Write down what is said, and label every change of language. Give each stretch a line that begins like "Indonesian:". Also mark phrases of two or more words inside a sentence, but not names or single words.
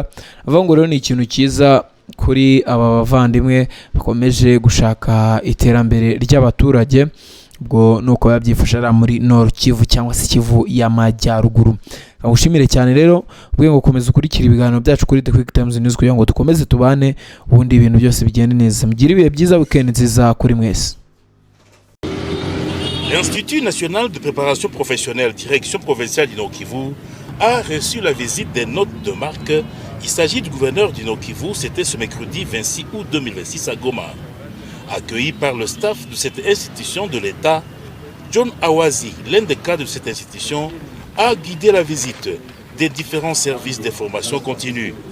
Kinyarwanda: Avuga ngo rero ni ikintu cyiza kuri aba bavandimwe bakomeje gushaka iterambere ry'abaturage. Ubwo nuko yabyifasha muri Nord Kivu cyangwa se Kivu y'Amajyaruguru. Ushimire cyane rero ubwe ngo komeza ukurikira ibiganiro byacu kuri The Quick Times News kugira ngo dukomeze tubane ubundi ibintu byose bigende neza. Mugire ibihe byiza, weekend nziza kuri mwese.
French: L'Institut national de préparation professionnelle, direction provinciale du Nord Kivu, a reçu la visite des notes de marque. Il s'agit du gouverneur du Nord Kivu, c'était ce mercredi 26 août 2026 à Goma. Accueilli par le staff de cette institution de l'État, John Awazi, l'un des cadres de cette institution, a guidé la visite des différents services de formation continue.